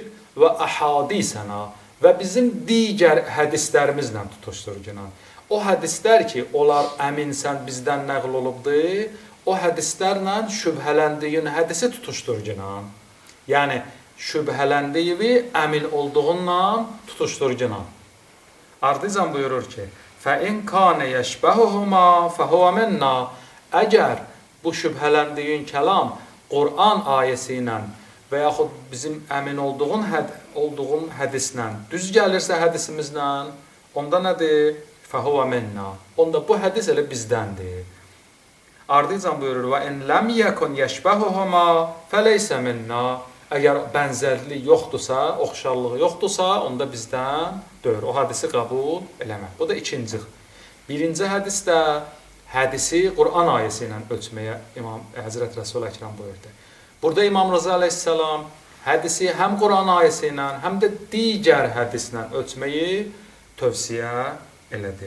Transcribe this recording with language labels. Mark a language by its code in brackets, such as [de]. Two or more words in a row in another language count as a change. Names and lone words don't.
[az] Və əhadisənə və bizim digər hədislərimizlə tutuşdur ginan. O hədislər ki, onlar əminsən bizdən nəql olubdur, o hədislərlə şübhələndiyin hədisi tutuşdur ginan. Yəni, şübhələndiyi əmin olduğunla tutuşdur ginan. Ardıcan buyurur ki, [ar] فَاِنْ كَانَ يَشْبَهُهُمَا فَهُوَ مِنَّا. [az] Əgər bu şübhələndiyin kəlam Qur'an ayəsi ilə və yaxud bizim əmin olduğun hədislə düz gəlirsə hədisimizlə, onda nədir? [ar] فَهُوَ مِنَّا. [az] Onda bu hədis elə bizdəndir. Ardıcan buyurur, [ar] وَاِنْ لَمْ يَكُنْ يَشْبَهُهُمَا فَلَيْسَ مِنَّا. [az] Əgər bənzərlik yoxdursa, oxşarlığı yoxdursa, onda bizdən deyir. O hədisi qəbul eləmək. Bu da ikinci. Birinci hədisdə hədisi Qur'an ayəsi ilə ölçməyə İmam Həzrət Rəsul Əkrəm buyurdu. Burada İmam Rıza əleyhissalam hədisi həm Qur'an ayəsi ilə, həm də digər hədislə ölçməyi tövsiyə elədi.